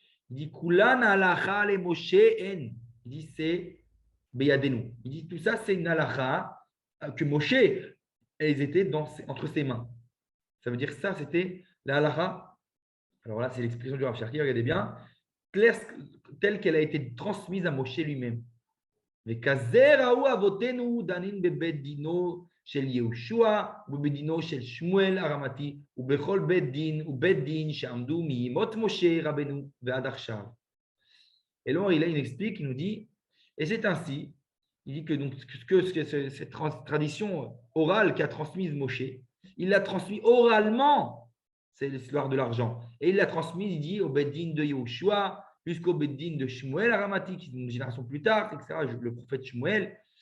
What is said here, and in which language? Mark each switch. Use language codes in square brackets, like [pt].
[fr] Il dit [he] Kulan halacha le Moshe en. [fr] Il dit c'est Beyadenu. Il dit tout ça c'est une halacha que Moshe elles étaient entre ses mains. Ça veut dire que ça c'était la halacha. Alors là c'est l'expression du Rav Cherki, regardez bien, telle qu'elle a été transmise à Moshe lui-même. [he] וכזה ראו אבותינו דנין בבית דינו של יהושע ובבית דינו של שמואל הרמתי ובכל בית דין שעמדו מימות משה רבנו ועד עכשיו. [fr] Et alors il explique, il nous dit, et c'est ainsi, il dit que donc cette tradition orale qu'a transmise Moshe, il l'a transmise oralement, c'est l'histoire de l'argent, et il l'a transmise, il dit, au beit din de Yehoshua, jusqu'au Beddin de Shmuel Aramati, qui est une génération plus tard, etc., le prophète Shmuel.